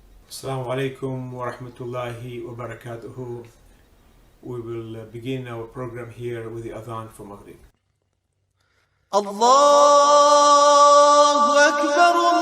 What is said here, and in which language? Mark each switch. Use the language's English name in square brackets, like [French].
[Arabic] Assalamu alaikum wa rahmatullahi wa barakatuhu. [English] We will begin our program here with the adhan for Maghrib. [Arabic] الله أكبر